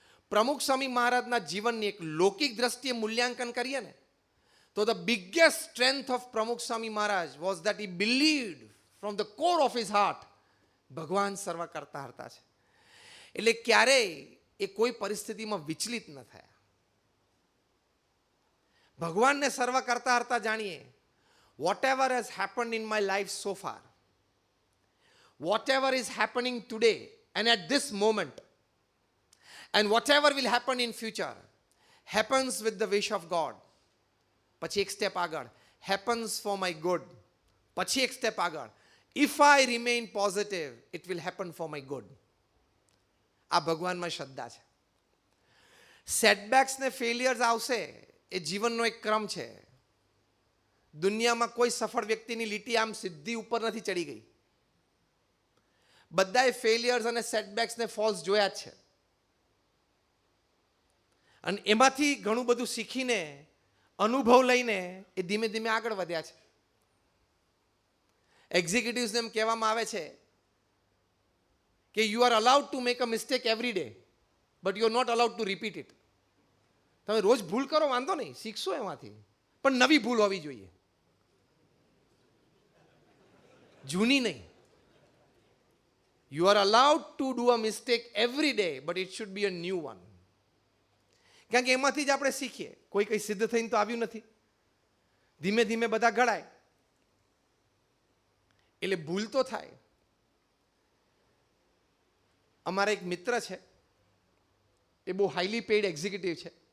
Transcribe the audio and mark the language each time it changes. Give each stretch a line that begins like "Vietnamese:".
Gujarati: પ્રમુખ સ્વામી મહારાજના જીવનની એક લૌકિક દ્રષ્ટિએ મૂલ્યાંકન કરીએ ને તો
English: the biggest strength of Pramukh Swami Maharaj was that he believed from the core of his heart
Gujarati: ભગવાન સર્વ કરતા હરતા છે. એટલે ક્યારેય એ કોઈ પરિસ્થિતિમાં વિચલિત ન થયા. ભગવાનને સર્વ કરતા હરતા જાણીએ.
English: Whatever has happened in my life so far, whatever is happening today and at this moment, and whatever will happen in future happens with the wish of God.
Gujarati: પછી એક સ્ટેપ આગળ,
English: happens for my good.
Gujarati: પછી એક step આગળ,
English: if I remain positive it will happen for my good.
Gujarati: આ ભગવાનમાં શ્રદ્ધા છે. સેટબેક્સ ને ફેલિયર્સ આવશે, એ જીવનનો એક ક્રમ છે. દુનિયામાં કોઈ સફળ વ્યક્તિની લીટી આમ સીધી ઉપર નથી ચડી ગઈ. બધાએ ફેલિયર્સ અને સેટબેક્સ ને ફોલ્સ જોયા જ છે, અને એમાંથી ઘણું બધું શીખીને, અનુભવ લઈને એ ધીમે ધીમે આગળ વધ્યા છે. એક્ઝિક્યુટિવ્સને એમ કહેવામાં આવે છે કે
English: You are allowed to make a mistake every day, but you are not allowed to repeat it.
Gujarati: તમે રોજ ભૂલ કરો, વાંધો નહીં, શીખશો એમાંથી, પણ નવી ભૂલ હોવી જોઈએ, જૂની નહીં.
English: You are allowed to do a mistake every day, but it should be a new one.
Gujarati: કારણ કે એમાંથી જ આપણે શીખીએ. કોઈ કંઈ સિદ્ધ થઈને તો આવ્યું નથી, ધીમે ધીમે બધા ઘડાય, એટલે ભૂલ તો થાય. અમારા એક મિત્ર છે, એ બહુ હાઈલી પેઇડ એક્ઝિક્યુટિવ છે.